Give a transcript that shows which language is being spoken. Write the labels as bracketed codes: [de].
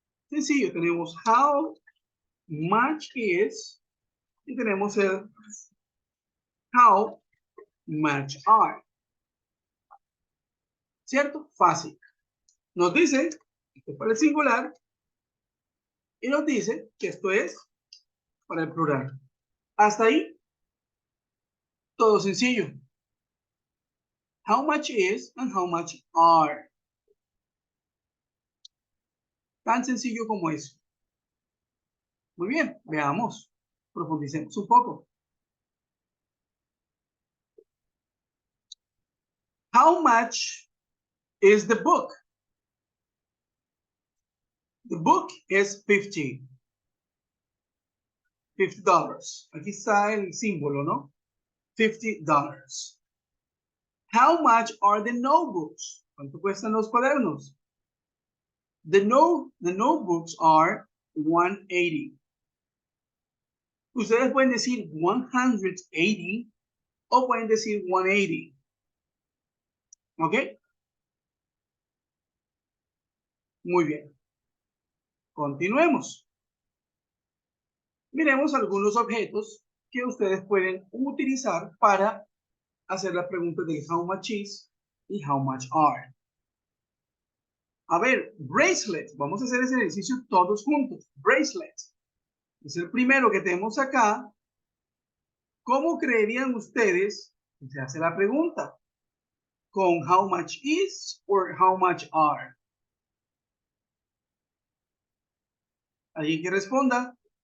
[es] Sencillo, tenemos how much is y tenemos el how much are. ¿Cierto? Fácil. Nos dice, esto es para el singular, y nos dice que esto es para el plural. Hasta ahí, todo sencillo. [en] How much is and how much are. [es] Tan sencillo como eso. Muy bien, veamos, profundicemos un poco. [en] How much is the book? The book is $50. [es] Aquí está el símbolo, ¿no? $50. [en] How much are the notebooks? [es] ¿Cuánto cuestan los cuadernos? [en] The notebooks are $180. [es] Ustedes pueden decir $180 o pueden decir $180. ¿Ok? Muy bien. Continuemos. Miremos algunos objetos que ustedes pueden utilizar para hacer las preguntas de how much is y how much are. A ver, bracelet. Vamos a hacer ese ejercicio todos juntos. Bracelet. Es el primero que tenemos acá. ¿Cómo creerían ustedes que se hace la pregunta? [en] ¿Con how much is or how much are? [es] ¿Alguien que responda?